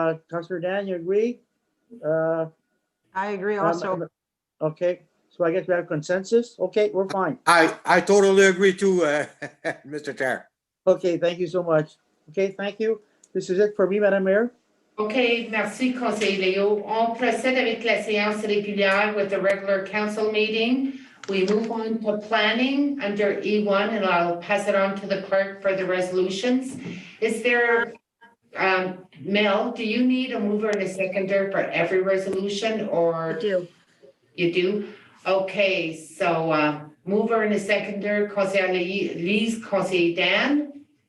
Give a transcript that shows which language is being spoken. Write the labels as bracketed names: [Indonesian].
[English] Councillor Dan, you agree? I agree also. Okay, so I guess we have consensus. Okay, we're fine. I totally agree too, Mr. Chair. Okay, thank you so much. Okay, thank you. This is it for me, Madam Mayor. [French] Okay, merci, Conseiller Léo. On procède avec la séance régulière [English] with the regular council meeting. We move on to planning under E1, and I'll pass it on to the clerk for the resolutions. Is there, Mel, do you need a mover and a seconder for every resolution, I or do. you do? Okay, so mover and a seconder, Conseiller Lise, Conseiller Dan.